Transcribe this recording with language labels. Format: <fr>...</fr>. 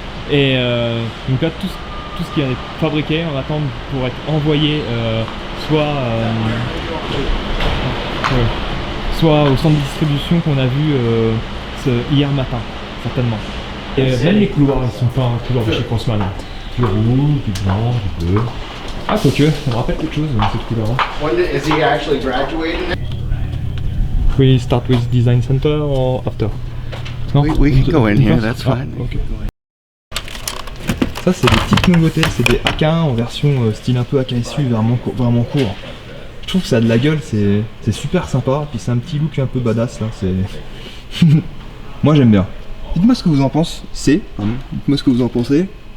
<fr>Et donc là, tout ce qui est fabriqué, on attend pour être envoyé soit au centre de distribution qu'on a vu hier matin, certainement. Et même les couloirs, ils sont pas un couloir de chez Crossman. Du rouge, du blanc, du bleu. Ah, quoique, ça me rappelle quelque chose, cette couleur-là.</fr> <en>Is he actually graduating? We start with design center or after? No? We can go in here, that's fine. Okay.</en> <fr>Ça c'est des petites nouveautés, c'est des AK1 en version style un peu AKSU vraiment court. Je trouve que ça a de la gueule, c'est super sympa, puis c'est un petit look un peu badass là, c'est... Moi j'aime bien. Dites-moi ce que vous en pensez. Dites-moi ce que vous en pensez.</fr>